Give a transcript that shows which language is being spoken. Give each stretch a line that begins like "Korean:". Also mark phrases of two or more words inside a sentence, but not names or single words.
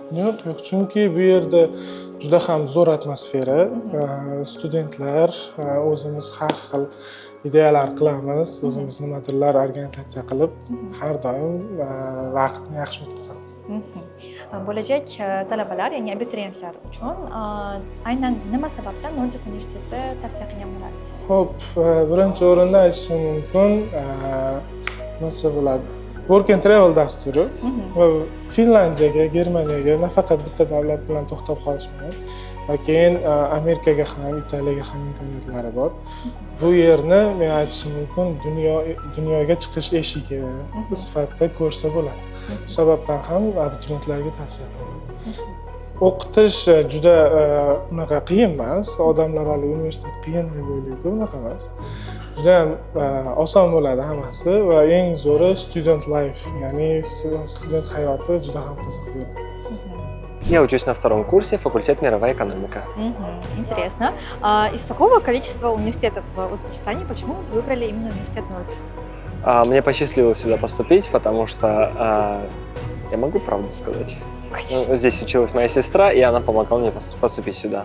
Uzbek: Yo'q, chunki bu yerda juda ham zo'r atmosfera, studentlar, o'zimiz har xil ideyalar qilamiz, o'zimiz nimadirlar organizatsiya qilib, har doim vaqtni yaxshi o'tkazamiz. Bo'lajak talabalar, ya'ni abituriyentlar uchun aynan nima sababdan Nordic universitetni tavsiya qilgan bo'lardingiz? Xo'p, birinchi o'rinda aytishim mumkin, nima bo'ladi? Work and Travel dasturi va Finlandiyaga, Germaniyaga nafaqat bitta davlat bilan to'xtab qolishmagan, va keyin Amerikaga ham, Italiyaga ham imkoniyatlari bor. Bu yerni men aytishim mumkin, dunyoga chiqish eshigi sifatida ko'rsa bo'ladi. Shu sababdan ham abituriyentlarga tavsiya qilaman. O'qitish juda unaqa qiyin emas. Odamlar hali universitet qiyin deb o'ylaydi, unaqa emas. Juda ham oson bo'ladi hammasi va eng zo'ri
English: student life,
Uzbek: ya'ni student hayoti juda ham qiziq bo'ladi.
Russian: Я учусь на втором курсе, факультет мировая экономика. Интересно. Из такого количества университетов в Узбекистане, почему вы выбрали именно университет Nordic? Мне посчастливилось сюда поступить, потому что я могу правду сказать. Здесь училась моя сестра, и она помогала мне поступить сюда.